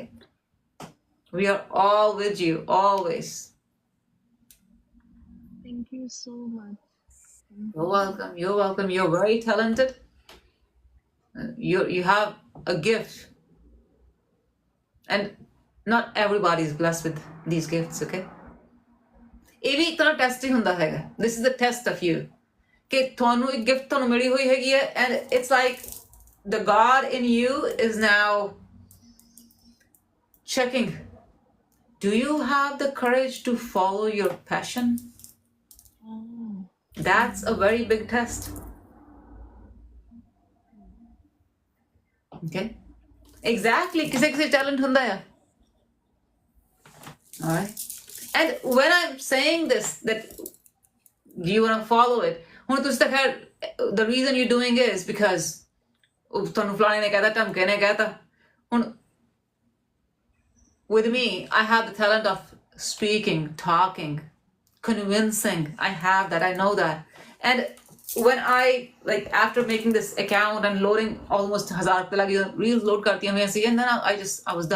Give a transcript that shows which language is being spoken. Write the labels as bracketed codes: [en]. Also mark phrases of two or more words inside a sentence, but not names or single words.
[en] We are all with you, always. Thank you so much. You're welcome. You're very talented. You have a gift. And not everybody is blessed with these gifts, okay? [pa] ਇਹ ਵੀ ਇੱਕ ਤਰ੍ਹਾਂ ਟੈਸਟ ਹੀ ਹੁੰਦਾ ਹੈਗਾ। [en] This is the test of you. [pa] ਕਿ ਤੁਹਾਨੂੰ ਇੱਕ ਗਿਫਟ ਤੁਹਾਨੂੰ ਮਿਲੀ ਹੋਈ ਹੈਗੀ ਹੈ, [en] and it's like the God in you is now checking. Do you have the courage to follow your passion? That's a very big test. Okay? Exactly. [pa] ਕਿਸੇ talent ਹੁੰਦਾ ਆ। Alright? [en] And when I'm saying this, that do you want to follow it? [pa] ਹੁਣ ਤੁਸੀਂ ਤਾਂ ਖੈਰ [en] the reason you're doing it is because [pa] ਤੁਹਾਨੂੰ ਫਲਾਣੇ ਨੇ ਕਹਿਤਾ, ਢਮਕੇ ਨੇ ਕਹਿਤਾ। [en] ਹੁਣ with me, I have the talent of speaking, talking, convincing. I have that. I know that. And when I, like, after making this account and loading almost 1000 reels load [pa] ਕਰਤੀ ਹੋਈਆਂ ਸੀ, [en] and then I was done.